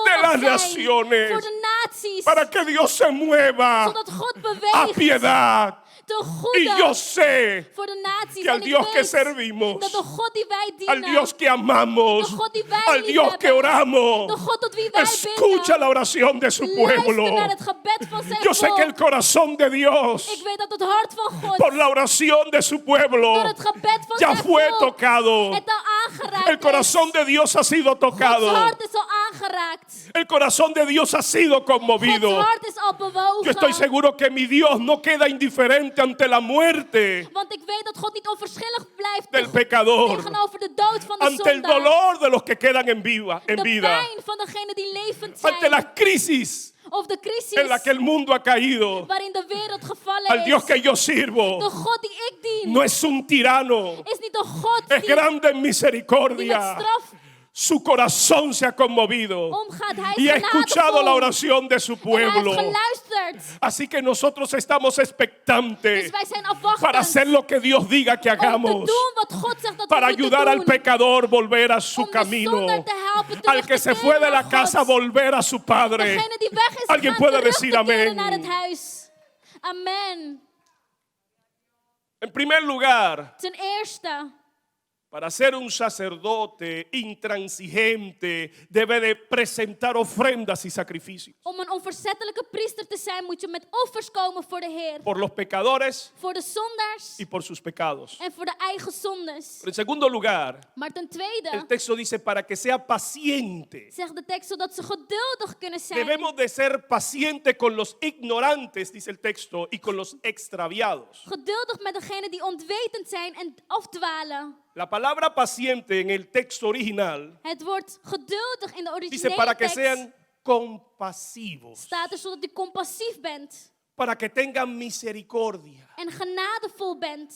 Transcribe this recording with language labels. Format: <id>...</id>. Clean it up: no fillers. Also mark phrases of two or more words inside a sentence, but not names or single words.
<es>de</es> <nl>mag</nl> <es>las</es> <nl>zijn</nl> <es>naciones,</es> <nl>voor de naties,</nl> <es>para que Dios se mueva</es> <nl>zodat God</nl> <es>a</es> <nl>beweegt</nl> <es>piedad.</es> <nl>ten</nl> <es>Y yo</es> <nl>goede</nl> <es>sé</es> <nl>voor de naties.</nl> <es>que al</es> <nl>En ik</nl> <es>Dios que</es> <nl>weet</nl> <es>servimos,</es> <nl>dat de God die wij</nl> <es>al</es> <nl>dienen,</nl> <es>Dios que amamos,</es> <nl>de God die wij</nl> <es>al Dios que</es> <nl>liefhebben,</nl> <es>oramos,</es> <nl>de God tot wie wij</nl> <es>escucha</es> <nl>bidden,</nl> <es>la oración de su pueblo.</es> <nl>luister naar het gebed van zijn</nl> <es>Yo sé que el</es> <nl>volk.</nl> <es>corazón de</es> <nl>Ik</nl> <es>Dios</es> <nl>weet dat het hart van God</nl> <es>por la oración de su pueblo</es> <nl>door het gebed van</nl> <es>ya</es> <nl>zijn</nl> <es>fue</es> <nl>volk</nl> <es>tocado.</es> <nl>het al aangeraakt</nl> <es>El corazón</es> <nl>is.</nl> <es>de Dios ha sido</es> <nl>Gods</nl> <es>tocado.</es> <nl>hart is al aangeraakt.</nl> <es>El corazón de Dios ha sido</es> <nl>Gods</nl> <es>conmovido.</es> <nl>hart is al bewogen.</nl> <es>Yo estoy seguro que mi Dios no queda indiferente ante la muerte</es> <nl>Want ik weet dat God niet onverschillig blijft</nl> <es>del pecador,</es> <nl>tegenover de dood van de</nl> <es>ante el</es> <nl>zondaar.</nl> <es>dolor de los que quedan en</es> <nl>De</nl> <es>vida,</es> <nl>pijn van degenen die levend</nl> <es>ante</es> <nl>zijn.</nl> <es>las crisis</es> <nl>Of de crisis</nl> <es>en la que el mundo ha caído.</es> <nl>waarin de wereld gevallen</nl> <es>Al Dios</es> <nl>is.</nl> <es>que yo</es> <nl>De</nl> <es>sirvo</es> <nl>God die ik dien</nl> <es>no es un tirano,</es> <nl>is niet een God</nl> <es>es</es> <nl>die</nl> <es>grande en</es> <nl>met</nl> <es>misericordia.</es> <nl>straf</nl> <es>Su corazón se ha conmovido</es> <nl>omgaat. Hij</nl> <es>y</es> <nl>is</nl> <es>ha escuchado la</es> <nl>genadevol.</nl> <es>oración de su</es> <nl>En hij heeft</nl> <es>pueblo.</es> <nl>geluisterd.</nl> <es>Así que nosotros estamos expectantes</es> <nl>Dus wij zijn</nl> <es>para</es> <nl>afwachtend</nl> <es>hacer lo que Dios diga que</es> <nl>om te</nl> <es>hagamos,</es> <nl>doen wat God zegt dat</nl> <es>para</es> <nl>we moeten</nl> <es>ayudar al</es> <nl>doen.</nl> <es>pecador a volver a su</es> <nl>Om de</nl> <es>camino,</es> <nl>zondaar te helpen</nl> <es>al</es> <nl>terug</nl> <es>que</es> <nl>te</nl> <es>se fue de</es> <nl>keren</nl> <es>la</es> <nl>naar</nl> <es>casa a</es> <nl>God.</nl> <es>volver a su padre.</es> <nl>Degene die weg is</nl> <es>Alguien</es> <nl>gegaan</nl> <es>puede</es> <nl>terug</nl> <es>decir</es> <nl>te keren</nl> <es>amén.</es> <nl>naar het huis. Amen.</nl> <es>En primer lugar,</es> <nl>Ten eerste,</nl> <es>para ser un sacerdote intransigente, debe de presentar ofrendas y sacrificios</es> <nl>om een onverzettelijke priester te zijn, moet je met offers komen voor de Heer.</nl> <es>por los pecadores</es> <nl>Voor de zondaars</nl> <es>y por sus pecados.</es> <nl>en voor de eigen zondes.</nl> <es>Pero en segundo lugar,</es> <nl>Maar ten</nl> <es>el</es> <nl>tweede,</nl> <es>texto dice para que sea paciente.</es> <nl>zegt de tekst zodat ze geduldig kunnen zijn.</nl> <es>Debemos de ser pacientes con los ignorantes, dice el texto, y con los extraviados.</es> <nl>Geduldig met degenen die ontwetend zijn en afdwalen.</nl> <es>La palabra paciente en el texto original</es> <nl>Het woord geduldig in de</nl> <es>dice para</es> <nl>originele</nl> <es>que</es> <nl>tekst</nl> <es>sean compasivos,</es> <nl>staat er zodat je compassief bent</nl> <es>para que tengan misericordia,</es> <nl>en genadevol bent.</nl>